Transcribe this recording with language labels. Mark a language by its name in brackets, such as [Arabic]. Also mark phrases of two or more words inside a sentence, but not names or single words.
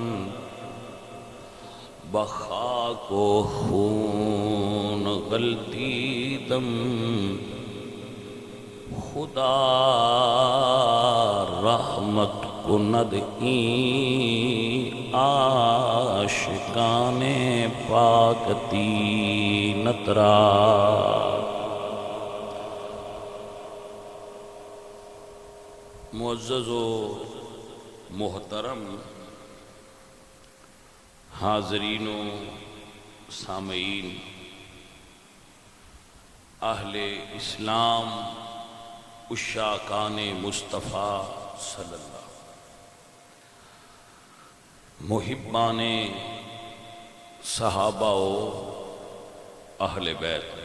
[Persian] بخاک و خون غلطی دم خدا رحمت کند این عاشقان پاک دینت را [Urdu] معزز و محترم حاضرین و سامعین، اہل اسلام، عشاقان مصطفیٰ [Arabic] صلی اللہ، [Urdu] محبان صحابہ و اہل بیت،